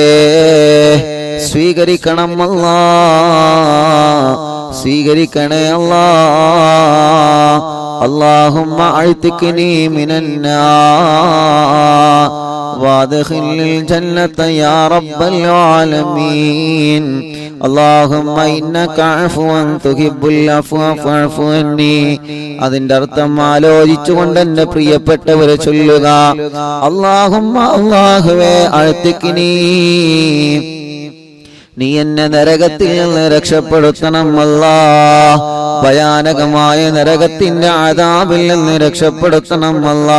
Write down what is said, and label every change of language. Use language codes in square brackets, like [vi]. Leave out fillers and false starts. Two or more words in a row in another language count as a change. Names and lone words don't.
[ml] സ്വീകരിക്കണം അല്ലാഹ്. സ്വീകരിക്കണേ അല്ലാഹ്. [ar] اللهم أعتقني من النار وأدخلني الجنة يا رب العالمين. اللهم إنك عفو تحب العفو فاعف عني. [ml] അതിന്റെ അർത്ഥം ആലോചിച്ചുകൊണ്ട് എന്റെ പ്രിയപ്പെട്ടവരെ ചൊല്ലുക. അല്ലാഹുമ്മ അല്ലാഹുവേ അഅ്തിഖ്നി നീ എന്നെ നരകത്തിൽ നിന്ന് രക്ഷപ്പെടുത്തണം അല്ലാ. ഭയാനകമായ നരകത്തിന്റെ അദാബിൽ നിന്ന് രക്ഷപ്പെടുത്തണം അല്ലാ.